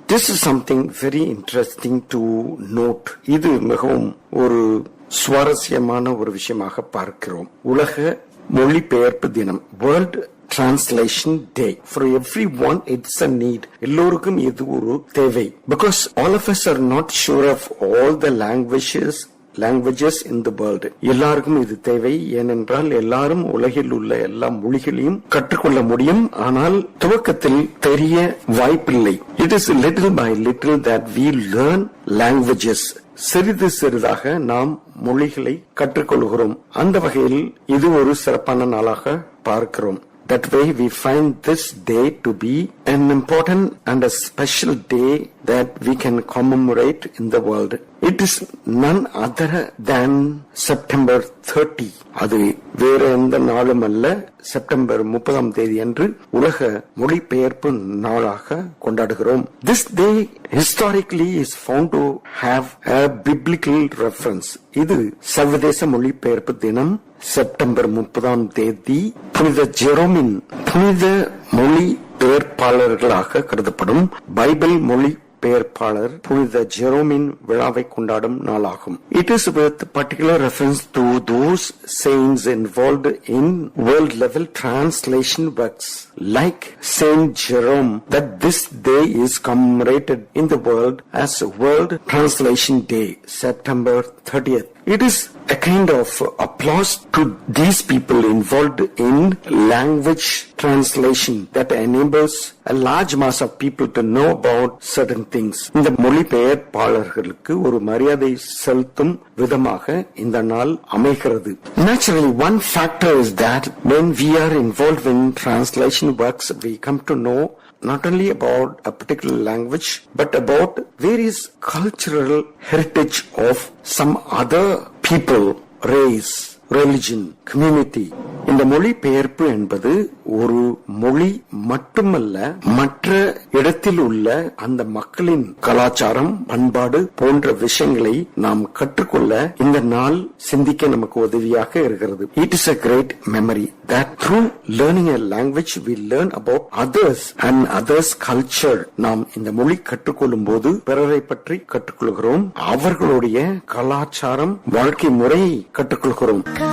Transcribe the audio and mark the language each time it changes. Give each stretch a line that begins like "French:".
English: This is something very interesting to note.
Tamil: இது மிகவும் ஒரு சுவாரஸ்யமான ஒரு விஷயமாக பார்க்கிறோம். உலக மொழிபெயர்ப்பு தினம்,
English: World Translation Day. For everyone it's a need.
Tamil: எல்லோருக்கும் இது ஒரு தேவை.
English: Because all of us are not sure of all the languages in the world.
Tamil: எல்லாருக்கும் இது தேவை. ஏனென்றால் எல்லாரும் உலகில் உள்ள எல்லா மொழிகளையும் கற்றுக்கொள்ள முடியும். ஆனால் துவக்கத்தில் தெரிய வாய்ப்பில்லை.
English: It is little by little that we learn languages.
Tamil: சிறிது சிறிதாக நாம் மொழிகளை கற்றுக்கொள்கிறோம். அந்த வகையில் இது ஒரு சிறப்பான நாளாக பார்க்கிறோம்.
English: That way we find this day to be an important and a special day that we can commemorate in the world. It is none other than September 30.
Tamil: அது வேற எந்த நாளும் அல்ல, செப்டம்பர் 30ஆம் தேதி அன்று உலக மொழிபெயர்ப்பு நாளாக கொண்டாடுகிறோம்.
English: This day historically is found to have a biblical reference.
Tamil: இது சர்வதேச மொழிபெயர்ப்பு தினம் செப்டம்பர் 30ஆம் தேதி புனித ஜெரோமின் புனித மொழி பெயர்ப்பாளர்களாக கருதப்படும் பைபிள் மொழி பெயர்ப்பாளர் புனித ஜெரோமின் விழாவை கொண்டாடும் நாளாகும்.
English: It is with particular reference to those saints involved in world level translation works like Saint Jerome that this day is commemorated in the world as World Translation Day, September 30th. It is a kind of applause to these people involved in language translation that enables a large mass of people to know about certain things.
Tamil: இந்த மொழிபெயர்ப்பாளர்களுக்கு ஒரு மரியாதை செலுத்தும் விதமாக இந்த நாள் அமைகிறது.
English: Naturally, one factor is that when we are involved in translation works, we come to know not only about a particular language, but about various cultural heritage of some other people, race, religion, community.
Tamil: இந்த மொழிபெயர்ப்பு என்பது ஒரு மொழி மட்டுமல்ல, மற்ற இடத்தில் உள்ள அந்த மக்களின் கலாச்சாரம், பண்பாடு போன்ற விஷயங்களை நாம் கற்றுக்கொள்ள இந்த நாள் சிந்திக்க நமக்கு உதவியாக இருக்கிறது.
English: It is a great memory that through learning a language we learn about others and others' culture.
Tamil: நாம் இந்த மொழி கற்றுக்கொள்ளும் போது பிறரை பற்றி கற்றுக்கொள்கிறோம், அவர்களுடைய கலாச்சாரம், வாழ்க்கை முறையை கற்றுக்கொள்கிறோம்.